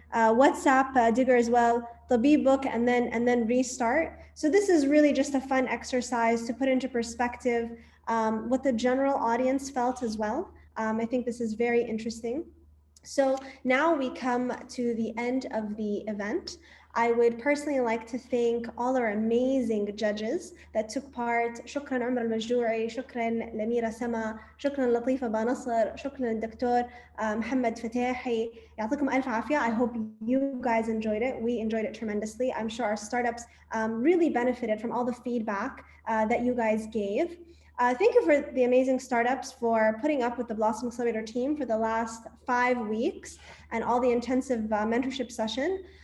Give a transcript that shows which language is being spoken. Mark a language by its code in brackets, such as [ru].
[en] WhatsApp Digger as well. Tabeebook and then Restart. So this is really just a fun exercise to put into perspective what the general audience felt as well. I think this is very interesting. So now we come to the end of the event. I would personally like to thank all our amazing judges that took part. [ar] شكرا عمر المجدوعي، شكرا لميرا سما، شكرا لطيفة بنصر، شكرا الدكتور محمد فتاحي. يعطيكم ألف عافية. [en] I hope you guys enjoyed it. We enjoyed it tremendously. I'm sure our startups really benefited from all the feedback that you guys gave. Thank you for the amazing startups for putting up with the Blossom Accelerator team for the last 5 weeks and all the intensive mentorship session.